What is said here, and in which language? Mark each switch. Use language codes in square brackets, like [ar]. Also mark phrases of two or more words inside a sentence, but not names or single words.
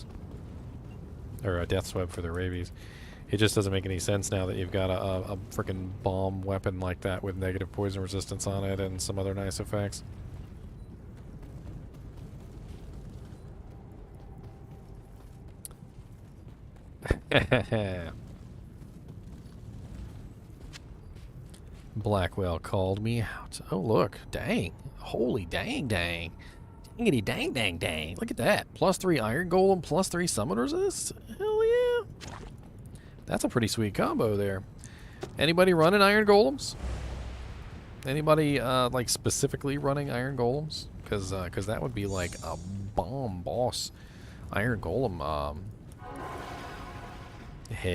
[en] Or Death's Web for their rabies. It just doesn't make any sense now that you've got a freaking bomb weapon like that with negative poison resistance on it and some other nice effects. Blackwell called me out. Oh, look. Dang. Holy dang. Dangity dang dang dang. Look at that. +3 Iron Golem, +3 Summon Resist. Hell yeah. That's a pretty sweet combo there. Anybody running Iron Golems? Anybody, like, specifically running Iron Golems? Because that would be, like, a bomb boss Iron Golem, head.